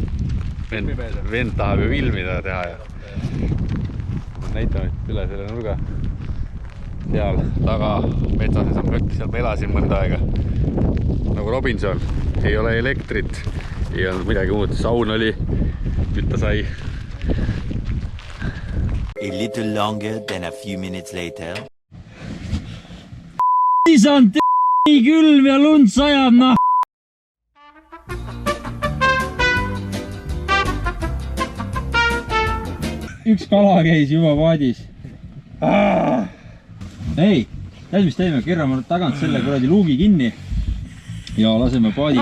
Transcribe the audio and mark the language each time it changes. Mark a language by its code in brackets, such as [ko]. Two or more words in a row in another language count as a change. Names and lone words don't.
[et] Vend tahab ju filmida teha ja näitame üle selle nurga. Seal taga metsases on plökk, seal ma elasin mõnda aega. Nagu Robinson, ei ole elektrit, ei olnud midagi muud, saun oli, kütta sai. [en] A little longer than a few minutes later. [et] Siis on nii külm ja lund sajab, noh! Üks kala käis juba paadis. Ei, tead mis teeme, keerame tagant selle kuradi luugi kinni ja laseme paadis.